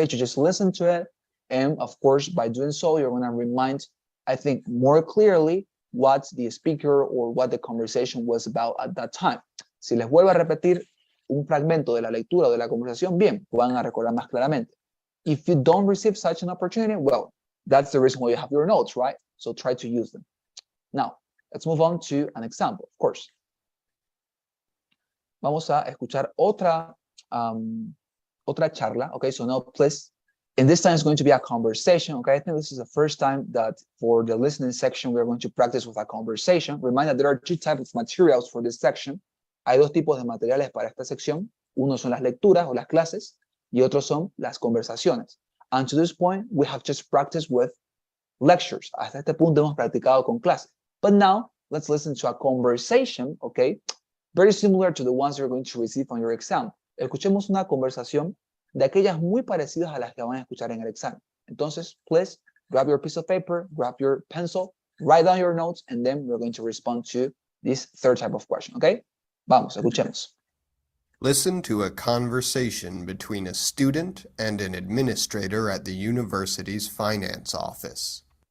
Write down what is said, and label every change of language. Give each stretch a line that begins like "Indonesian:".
English: You just listen to it, and of course, by doing so, you're going to remind, I think, more clearly what the speaker or what the conversation was about at that time.
Spanish: Si les vuelvo a repetir un fragmento de la lectura o de la conversación, bien, van a recordar más claramente.
English: If you don't receive such an opportunity, well, that's the reason why you have your notes, right? So try to use them. Now, let's move on to an example, of course.
Spanish: Vamos a escuchar otra charla, okay?
English: So now, please, and this time it's going to be a conversation, okay? I think this is the first time that for the listening section, we're going to practice with a conversation. Remind that there are two types of materials for this section.
Spanish: Hay dos tipos de materiales para esta sección. Uno son las lecturas o las clases y otros son las conversaciones.
English: And to this point, we have just practiced with lectures.
Spanish: Hasta este punto hemos practicado con clases.
English: But now, let's listen to a conversation, okay? Very similar to the ones you're going to receive on your exam.
Spanish: Escuchemos una conversación de aquellas muy parecidas a las que van a escuchar en el examen.
English: Entonces, please, grab your piece of paper, grab your pencil, write down your notes, and then we're going to respond to this third type of question, okay?
Spanish: Vamos, escuchemos.
English: Listen to a conversation between a student and an administrator at the university's finance office.